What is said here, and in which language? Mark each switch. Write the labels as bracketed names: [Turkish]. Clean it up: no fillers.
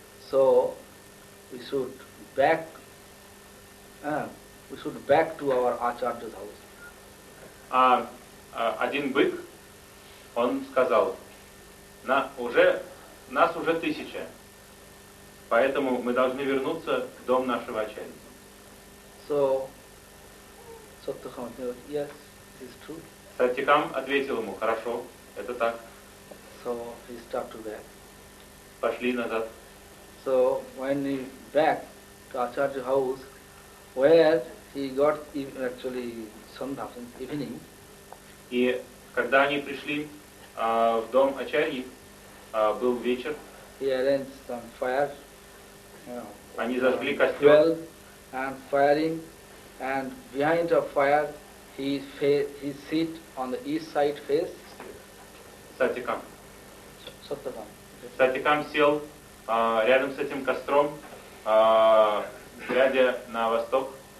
[English] So we should back to our acharya's house. [Russian] Один бык, он сказал, нас уже 1000, поэтому мы должны вернуться в дом нашего ачарья. [English] So [Russian] Саттикам ответил, [English] yes, it is true. [Russian] Саттикам ответил ему, хорошо, это так. [English] So he started to back. [Russian] Пошли назад. [English] So when he back to Acharya's house, where he got actually sandhya, evening. [Russian] И когда они пришли в дом Ачарьи, был вечер. [English] He arranged some fire. [Russian] Они зажгли костер. [English] 12 and firing, and behind the fire, he sit on the east side face. [Russian] Саттикам. Саттикам. Саттикам сел рядом с этим костром, глядя на восток.